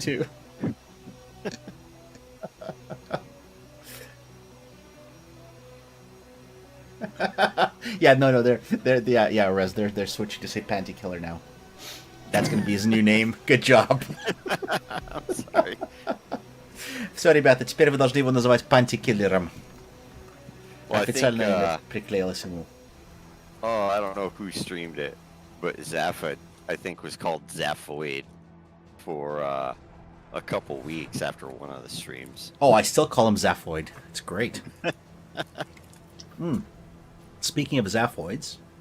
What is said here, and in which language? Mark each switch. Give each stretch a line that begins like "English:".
English: too. Yeah, no, they're Rez, they're switching to say Panty Killer now. That's gonna be his new name. Good job. I'm sorry. Sorry,
Russian: ребята, теперь вы должны его называть Panty Killerом.
English: Well, I think,
Russian: Официально приклеилось ему.
English: oh, I don't know who streamed it, but Zappa, I think, was called Zaphoid for a couple weeks after one of the streams. Oh, I still call him Zaphoid. It's great. Speaking of Zaphoids,